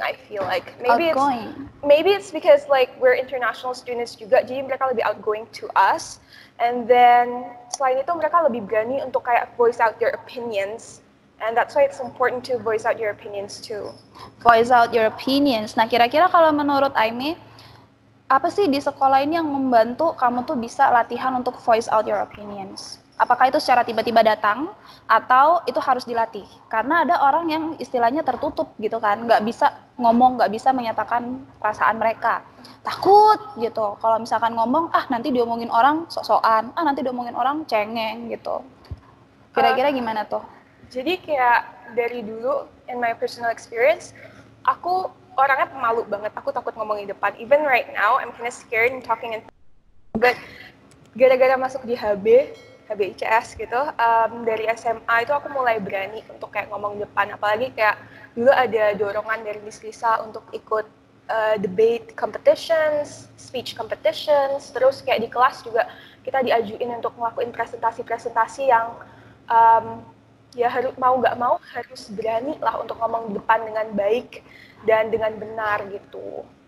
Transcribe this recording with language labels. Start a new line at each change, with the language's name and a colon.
English: I feel like maybe it's because like we're international students
Indonesian: juga, jadi mereka lebih
English: outgoing to us. And then
Indonesian: selain itu mereka lebih berani untuk kayak
English: voice out their opinions. And that's why it's important to voice out your opinions too. Voice out your opinions.
Indonesian: Nah, kira-kira kalau menurut Aime, apa sih di sekolah ini yang membantu kamu tuh bisa latihan untuk
English: voice out your opinions?
Indonesian: Apakah itu secara tiba-tiba datang atau itu harus dilatih? Karena ada orang yang istilahnya tertutup gitu kan, nggak bisa ngomong, nggak bisa menyatakan perasaan mereka. Takut gitu. Kalau misalkan ngomong, nanti diomongin orang sok-sokan, nanti diomongin orang cengeng gitu. Kira-kira gimana tuh? Jadi kayak dari dulu,
English: in my personal experience,
Indonesian: aku orangnya pemalu banget. Aku takut ngomong di depan.
English: Even right now, I'm kind of scared in talking in.
Indonesian: But gara-gara masuk di HBICS gitu, dari SMA itu aku mulai berani untuk kayak ngomong di depan. Apalagi kayak dulu ada dorongan dari Miss Lisa untuk ikut
English: debate competitions, speech competitions,
Indonesian: terus kayak di kelas juga kita diajuin untuk ngelakuin presentasi-presentasi yang ya harus mau nggak mau harus berani lah untuk ngomong di depan dengan baik dan dengan benar gitu.